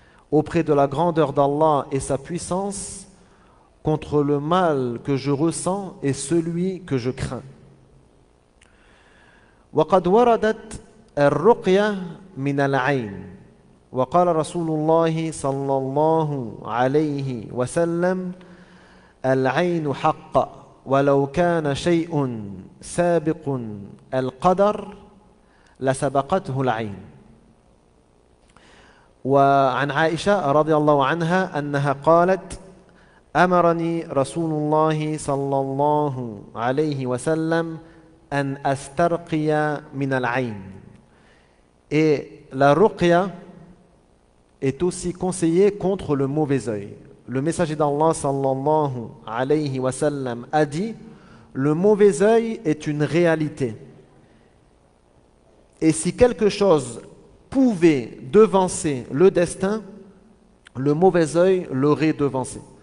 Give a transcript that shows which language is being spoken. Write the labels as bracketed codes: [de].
[fr] auprès de la grandeur d'Allah et sa puissance contre le mal que je ressens et celui que je crains. [ar] وقد وردت الرقية من العين وقال رسول الله صلى الله عليه وسلم العين حق ولو كان شيء سابق القدر لسبقته العين. وعن عائشة رضي الله عنها أنها قالت أمرني رسول الله صلى الله عليه وسلم أن أسترقي من العين. [fr] Et la ruqya est aussi conseillée contre le mauvais œil. Le messager d'Allah sallallahu alayhi wa sallam a dit le mauvais œil est une réalité. Et si quelque chose pouvait devancer le destin, le mauvais œil l'aurait devancé.